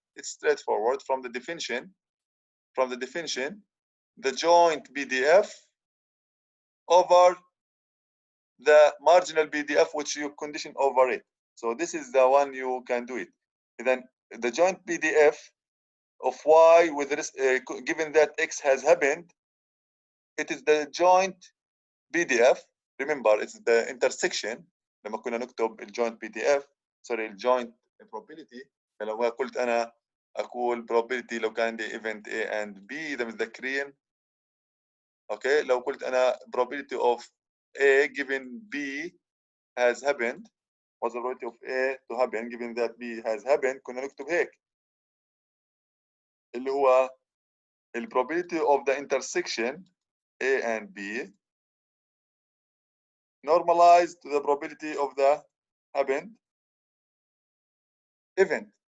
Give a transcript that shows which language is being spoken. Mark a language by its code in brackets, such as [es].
[en] It's straightforward from the definition. The joint BDF over the marginal BDF which you condition over it. So this is the one you can do it. Then the joint BDF of y with this, given that x has happened, it is the joint BDF. Remember, it's the intersection. [ar] لما كنا نكتب الجوينت BDF sorry الجوينت probability. لو قلت أنا أقول probability لو كان عندي [en] event A and B [ar] إذا متذكرين. [en] Okay, [ar] لو قلت أنا [en] probability of A given B has happened, what's the probability of A to happen given that B has happened, [ar] كنا نكتب هيك اللي هو [en] the probability of the intersection A and B normalized to the probability of the happened event.